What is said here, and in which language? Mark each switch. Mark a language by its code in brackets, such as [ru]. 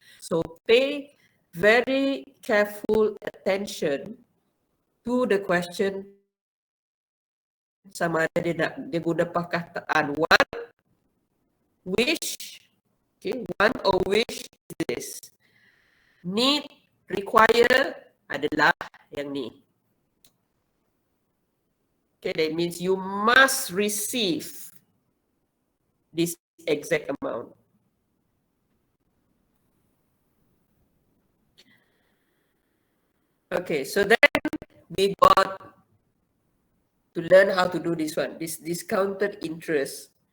[en] So pay very careful attention to the question [ms] sama ada dia guna perkataan [en] want, wish, okay, want or wish is this. [ms] Need, require adalah yang ni. [en] Okay, that means you must receive this exact amount. Okay, so then we got to learn how to do this one, this discounted interest.